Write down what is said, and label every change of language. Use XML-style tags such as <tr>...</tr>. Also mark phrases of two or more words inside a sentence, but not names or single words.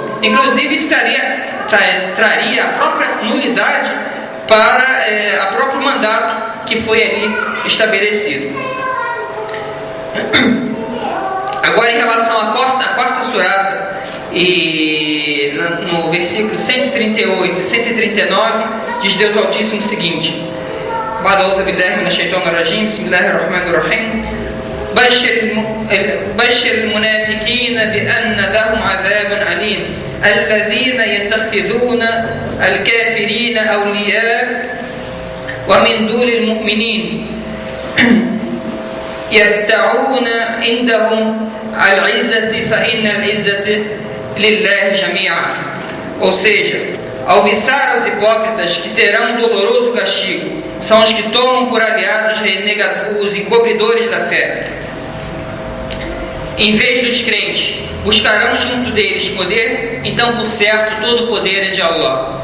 <pt>Inclusive isso traria a própria nulidade para o próprio mandato que foi ali estabelecido. Agora, em relação à quarta surata, e no versículo 138 e 139, diz Deus Altíssimo o seguinte:</pt> <ar>أعوذ بالله من الشيطان الرجيم بسم الله الرحمن الرحيم, بشر المنافقين بأن لهم عذابا أليما الذين يتخذون الكافرين أولياء ومن دون المؤمنين يبتغون عندهم العزة فإن العزة لله جميعا.</ar> <pt>Ou seja, ao avisar aos hipócritas que terão um doloroso castigo, são os que tomam por aliados os encobridores da fé. Em vez dos crentes, buscarão junto deles poder, então por certo todo o poder é de Allah.</pt>